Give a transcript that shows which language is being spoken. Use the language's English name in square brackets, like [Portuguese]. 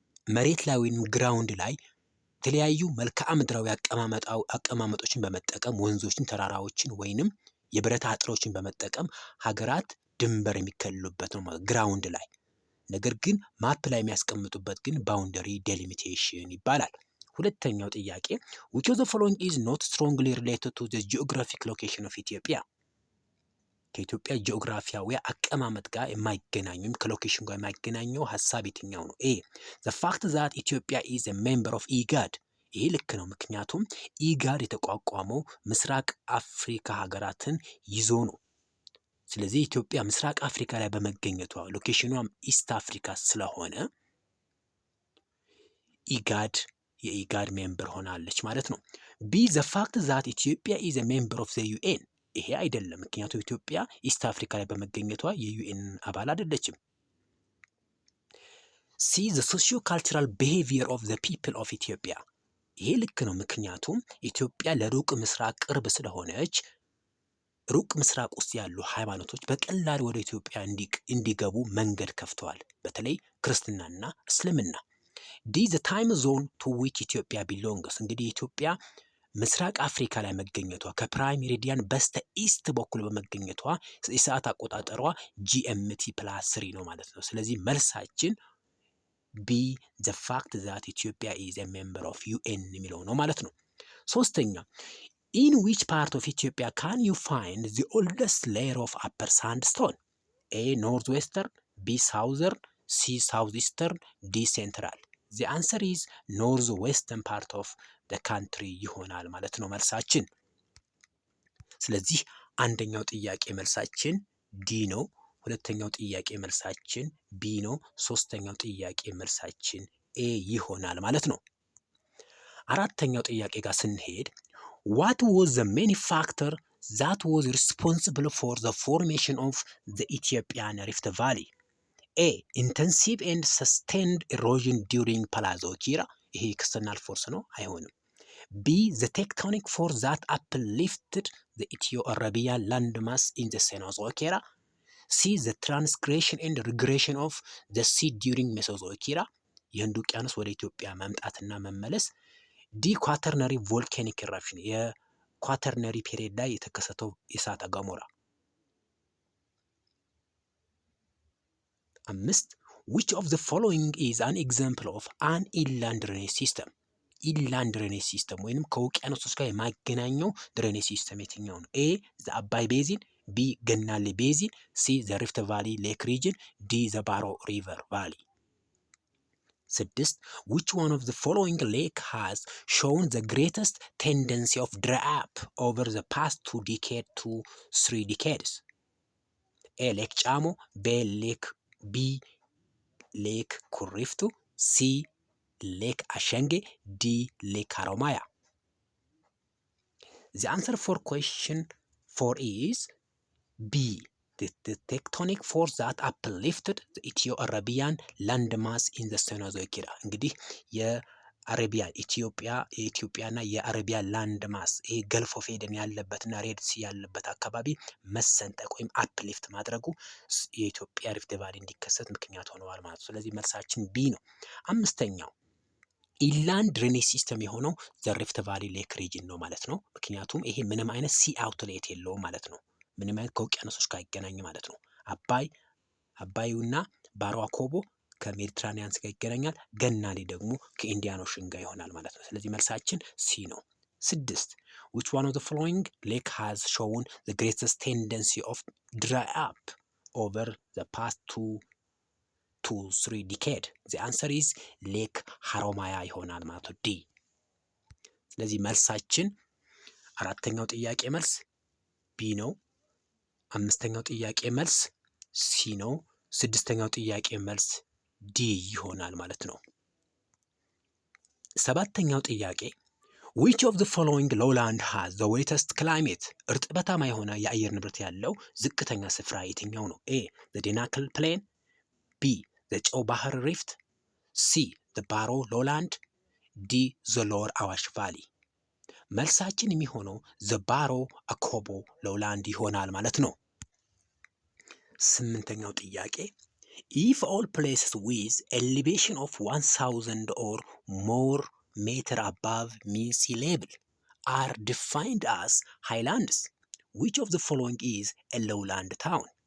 [Amharic] መሬት ላይ ወይም ግራውንድ ላይ የተለያዩ መልክዓ ምድራዊ አቀማመጦችን በመጠቀም ወንዞችን፣ ተራራዎችን ወይንም የብረት አጥሮችን በመጠቀም ሀገራት ድንበር የሚከልሉበት ነው ማለት ግራውንድ ላይ። ነገር ግን ማፕ ላይ የሚያስቀምጡበት ግን ባውንደሪ ዴሊሚቴሽን ይባላል። ሁለተኛው ጥያቄ [English] which of the following is not strongly related to the geographic location of Ethiopia? [Amharic] ከኢትዮጵያ ጂኦግራፊያዊ አቀማመጥ ጋር የማይገናኙም ከሎኬሽን ጋር የማይገናኘው ሀሳብ የትኛው ነው? [English] A. The fact that Ethiopia is a member of IGAD. [Amharic] ይሄ ልክ ነው። ምክንያቱም ኢጋድ የተቋቋመው ምስራቅ አፍሪካ ሀገራትን ይዞ ነው። ስለዚህ ኢትዮጵያ ምስራቅ አፍሪካ ላይ በመገኘቷ ሎኬሽኗም ኢስት አፍሪካ ስለሆነ ኢጋድ የኢጋድ ሜምበር ሆናለች ማለት ነው። B. [English] The fact that Ethiopia is a member of the UN. [Amharic] ይሄ አይደለም። ምክንያቱም ኢትዮጵያ ኢስት አፍሪካ ላይ በመገኘቷ የዩኤን አባል አይደለችም። C. [English] The socio-cultural behavior of the people of Ethiopia. [Amharic] ይሄ ልክ ነው። ምክንያቱም ኢትዮጵያ ለሩቅ ምስራቅ ቅርብ ስለሆነች ሩቅ ምስራቅ ውስጥ ያሉ ሃይማኖቶች በቀላል ወደ ኢትዮጵያ እንዲገቡ መንገድ ከፍተዋል። በተለይ ክርስትናና እስልምና። D. [English] The time zone to which Ethiopia belongs. [Amharic] እንግዲህ ኢትዮጵያ ምስራቅ አፍሪካ ላይ መገኘቷ ከፕራይም ሜሪዲያን በስተ ኢስት በኩል በመገኘቷ የሰዓት አቆጣጠሯ GMT +3 ነው ማለት ነው። ስለዚህ መልሳችን B. [English] The fact that Ethiopia is a member of UN [Amharic] የሚለው ነው ማለት ነው። ሶስተኛ [English] in which part of Ethiopia can you find the oldest layer of upper sandstone? A. Northwestern, B. Southern, C. Southeastern, D. Central. The answer is northwestern part of the country [Amharic] ይሆናል ማለት ነው መልሳችን። ስለዚህ አንደኛው ጥያቄ መልሳችን ዲ ነው። ሁለተኛው ጥያቄ መልሳችን ቢ ነው። ሶስተኛው ጥያቄ መልሳችን ኤ ይሆናል ማለት ነው። አራተኛው ጥያቄ ጋር ስንሄድ [English] what was the main factor that was responsible for the formation of the Ethiopian Rift Valley? A. Intensive and sustained erosion during Paleozoic era. [Amharic] ይሄ ኤክስተርናል ፎርስ ነው፣ አይሆንም። B. [English] The tectonic force that uplifted the Ethio-Arabian landmass in the Cenozoic era. C. The transgression and regression of the sea during Mesozoic era. [Amharic] የህንድ ውቅያኖስ ወደ ኢትዮጵያ መምጣትና መመለስ። [English] D. Quaternary volcanic eruption. [Amharic] ኳተርነሪ ፔሪድ ላይ የተከሰተው የእሳተ ገሞራ። 5. [English] which of the following is an example of an inland drainage system? [Amharic] ኢንላንድ ድሬኔጅ ሲስተም ወይንም ከውቅያኖሶች ጋር የማገናኘው ድሬኔጅ ሲስተም የትኛው ነው? [English] ኤ ዘ አባይ ቤዚን፣ ቢ ገናሌ ቤዚን፣ ሲ ዘ ሪፍት ቫሊ ሌክ ሪጅን፣ ዲ ዘ ባሮ ሪቨር ቫሊ። 6. which one of the following lake has shown the greatest tendency of dry up over the past 2 decades to 3 decades? ኤ ሌክ ጫሞ፣ ቢ ሌክ ኩሪፍቱ፣ ሲ ሌክ አሸንጌ፣ ዲ ሌክ ሀሮማያ። The answer for question 4 is B. The tectonic force that uplifted the Ethio-Arabian landmass in the Cenozoic era. [Amharic] እንግዲህ የአረቢያን የኢትዮጵያና የአረቢያ ላንድ ማስ ይሄ ገልፍ ኦፍ ኤደን ያለበትና ሬድ ሲ ያለበት አካባቢ መሰንጠቅ ወይም አፕሊፍት ማድረጉ የኢትዮጵያ ሪፍት ቫሊ እንዲከሰት ምክንያት ሆነዋል ማለት ነው። ስለዚህ መልሳችን ቢ ነው። 5ኛው ኢንላንድ ድሬኔጅ ሲስተም የሆነው ዘ ሪፍት ቫሊ ሌክ ሪጅን ነው ማለት ነው። ምክንያቱም ይሄ ምንም አይነት ሲ አውትሌት የለውም ማለት ነው። ምንም አይነት ከውቅያኖሶች ጋር ይገናኝ ማለት ነው። አባዩና ባሮ አኮቦ ከሜዲትራኒያንስ ጋር ይገናኛል። ገናሌ ደግሞ ከኢንዲያን ኦሽን ጋር ይሆናል ማለት ነው። ስለዚህ መልሳችን ሲ ነው። 6. [English] which one of the following lake has shown the greatest tendency of dry up over the past 2 to 3 decade? the answer is [Amharic] ሌክ ሀሮማያ ይሆናል ማለት ነው። ዲ። ስለዚህ መልሳችን 4ኛው ጥያቄ መልስ ቢ ነው። 5ኛው ጥያቄ መልስ ሲ ነው። 6ኛው ጥያቄ መልስ ዲ ይሆናል ማለት ነው። 7ኛው ጥያቄ [English] which of the following lowland has the wettest climate? [Amharic] እርጥበታማ የሆነ የአየር ንብረት ያለው ዝቅተኛ ስፍራ የትኛው ነው? [English] ኤ the Denakil plain፣ ቢ the ጨው ባህር ሪፍት፣ ሲ the ባሮ ሎላንድ፣ ዲ the lower አዋሽ ቫሊ። [Amharic] መልሳችን የሚሆነው [English] the ባሮ አኮቦ ሎላንድ [Amharic] ይሆናል ማለት ነው። 8ኛው ጥያቄ [English] if all places with elevation of 1000 or more meter above mean sea level are defined as highlands, which of the following is a lowland town?